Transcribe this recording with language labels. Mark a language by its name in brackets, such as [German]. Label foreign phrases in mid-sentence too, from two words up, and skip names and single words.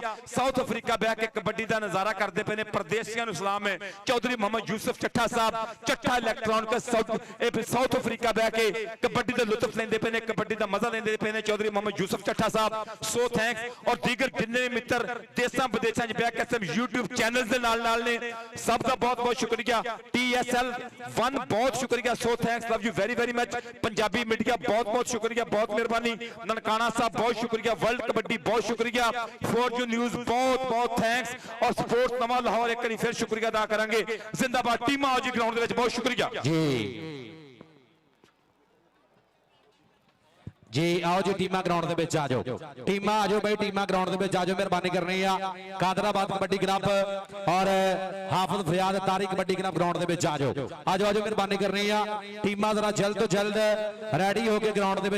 [Punjabi] ਸਾਊਥ ਅਫ਼ਰੀਕਾ ਬਹਿ ਕੇ ਕਬੱਡੀ ਦਾ ਨਜ਼ਾਰਾ ਕਰਦੇ ਪਏ ਨੇ, ਪਰਦੇਸੀਆਂ ਨੂੰ ਸਲਾਮ ਹੈ। ਚੌਧਰੀ ਮੁਹੰਮਦ ਯੂਸੁਫ਼ ਚੱਠਾ ਸਾਹਿਬ ਚੱਠਾ ਇਲੈਕਟ੍ਰਾਨਿਕ ਸਾਊਥ ਅਫ਼ਰੀਕਾ ਬਹਿ ਕੇ ਕਬੱਡੀ ਦਾ ਲੁਤਫ਼ ਲੈਂਦੇ ਪਏ ਨੇ, ਕਬੱਡੀ ਦਾ ਮਜ਼ਾ ਲੈਂਦੇ ਪਏ ਨੇ ਚੌਧਰੀ ਮੁਹੰਮਦ ਯੂਸੁਫ਼ ਚੱਠਾ ਸਾਹਿਬ। [English] so thanks. [Punjabi] ਔਰ ਦੀਗਰ ਜਿੰਨੇ ਮਿੱਤਰ ਦੇਸਾਂ ਵਿਦੇਸ਼ਾਂ ਚ ਬਹਿ ਕੇ ਸਭ YouTube ਚੈਨਲਜ਼ ਦੇ ਨਾਲ ਨੇ ਸਭ ਦਾ ਬਹੁਤ ਬਹੁਤ ਸ਼ੁਕਰੀਆ TSL 1 ਬਹੁਤ ਸ਼ੁਕਰੀਆ [English] so thanks love you very very much [Punjabi] ਪੰਜਾਬੀ ਮੀਡੀਆ ਬਹੁਤ ਬਹੁਤ ਸ਼ੁਕਰੀਆ ਬਹੁਤ ਮਿਹਰਬਾਨੀ ਨਨਕਾਣਾ ਸਾਹਿਬ ਬਹੁਤ ਸ਼ੁਕਰੀਆ ਵਰਲਡ ਕਬੱਡੀ ਬਹੁਤ ਸ਼ੁਕਰੀਆ ਫੋਰ ਯੂ ਨਿਊਜ਼ ਬਹੁਤ ਬਹੁਤ ਥੈਂਕਸ ਔਰ ਸਪੋਰਟਸ ਨਵਾਂ ਲਾਹੌਰ ਇੱਕ ਵਾਰੀ ਫਿਰ ਸ਼ੁਕਰੀਆ ਅਦਾ ਕਰਾਂਗੇ ਜ਼ਿੰਦਾਬਾਦ ਟੀਮਾਂ ਆਓ ਜੀ ਗਰਾਊਂਡ ਦੇ ਵਿੱਚ ਬਹੁਤ ਸ਼ੁਕਰੀਆ ਜੀ ਆਓ ਜੀ ਟੀਮਾਂ ਗਰਾਊਂਡ ਦੇ ਵਿੱਚ ਆ ਜਾਓ ਟੀਮਾਂ ਆ ਜਾਓ ਭਾਈ ਟੀਮਾਂ ਗਰਾਊਂਡ ਦੇ ਵਿੱਚ ਆ ਜਾਓ ਮਿਹਰਬਾਨੀ ਕਰਨੀ ਹੈ ਕਾਦਰਾਬਾਦ ਕਬੱਡੀ ਕਲੱਬ ਔਰ ਹਾਫ਼ਿਜ਼ ਫ਼ਰਿਆਦ ਤਾਰੀ ਕਬੱਡੀ ਕਲੱਬ ਗਰਾਊਂਡ ਦੇ ਵਿੱਚ ਆ ਜਾਓ ਮਿਹਰਬਾਨੀ ਕਰਨੀ ਹੈ ਟੀਮਾਂ ਜ਼ਰਾ ਜਲਦ ਤੋਂ ਜਲਦ ਰੈਡੀ ਹੋਕੇ ਗਰਾਊਂਡ ਦੇ